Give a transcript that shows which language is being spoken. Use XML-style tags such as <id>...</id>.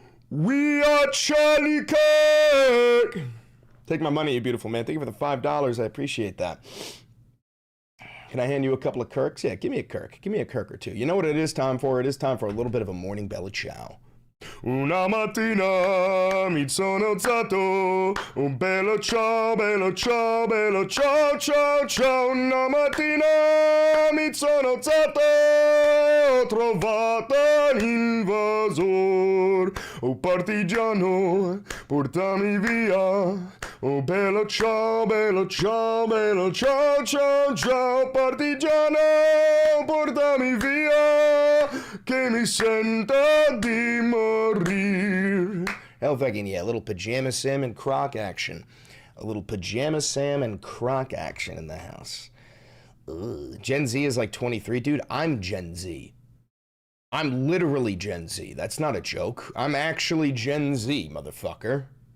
<en>We are Charlie Kirk! Take my money, you beautiful man. Thank you for the $5. I appreciate that. Can I hand you a couple of Kirks? Yeah, give me a Kirk. Give me a Kirk or two. You know what it is time for? It is time for a little bit of a morning belly chow.</en> <it>Una mattina mi sono alzato, un bello ciao, bello ciao, bello ciao, ciao, ciao. Una mattina mi sono alzato, ho trovato l'invasor. Oh partigiano, portami via. Oh bello ciao, bello ciao, bello ciao, ciao, ciao. Partigiano, portami via, che mi sento di morir.</it> <en>Hell fucking yeah, a little Pajama Sam and Croc action. A little Pajama Sam and Croc action in the house. Ugh. Gen Z is like 23. Dude, I'm Gen Z. I'm literally Gen Z. That's not a joke. I'm actually Gen Z, motherfucker.</en>